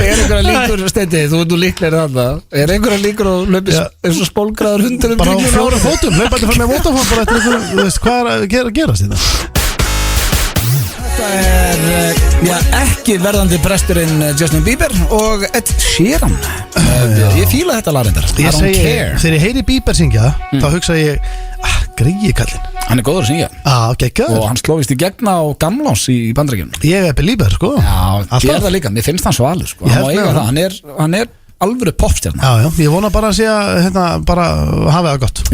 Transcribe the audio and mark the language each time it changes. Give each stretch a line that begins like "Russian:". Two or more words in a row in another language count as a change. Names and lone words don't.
Icelandic: Er einhverja líkur, Steindi, þú ert nú líklegri þarna. Er einhverja líkur að löpi eins og spólgraður hundur bara á 4 fótum, hlaupandi fram með Vodafone bara eftir einhverju, þú veist, hvað er að gerast þetta? Þetta er ekki verðandi presturinn Justin Bieber og Ed Sheeran. Ég fíla þetta lagreindar.
English: I don't care.
Icelandic: Þegar ég heyri Bieber syngja þá hugsa ég, greiði kallinn. Hann er góður að syngja. Geggjaður. Og hann slófist í gegn á Gamlás í Bandaríkjunum. Ég er belieber, sko. Já, ég er það líka, mér finnst hann svo alveg, sko. Hann má eiga það, hann er alvöru popstjarna. Já, ég vona bara að sé að bara hafi það gott.